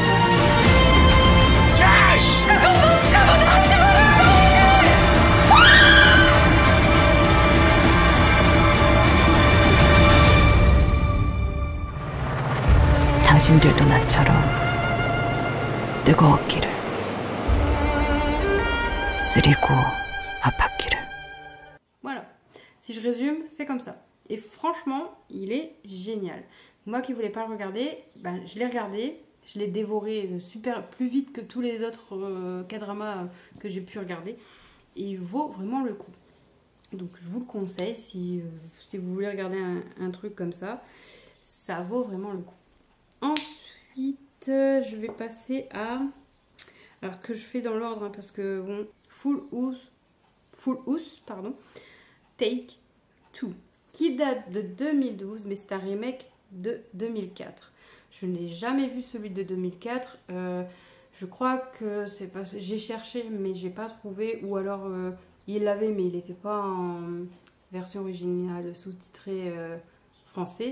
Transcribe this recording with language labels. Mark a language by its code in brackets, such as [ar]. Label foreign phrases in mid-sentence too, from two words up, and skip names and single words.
[ko] 당신들도 나처럼 뜨거웠기를, 쓰리고 아팠기를. [fr] Voilà, si je résume, c'est comme ça. Et franchement, il est génial. Moi qui voulais pas le regarder, ben, je l'ai regardé, je l'ai dévoré super plus vite que tous les autres K-dramas que j'ai pu regarder. Et il vaut vraiment le coup. Donc je vous le conseille si vous voulez regarder un truc comme ça. Ça vaut vraiment le coup. Ensuite, je vais passer à... Alors que je fais dans l'ordre, hein, parce que bon... Full House, pardon. Take Two. Qui date de 2012, mais c'est un remake de 2004. Je n'ai jamais vu celui de 2004. Je crois que c'est pas... J'ai cherché, mais j'ai pas trouvé. Ou alors, il l'avait, mais il n'était pas en version originale sous-titrée français.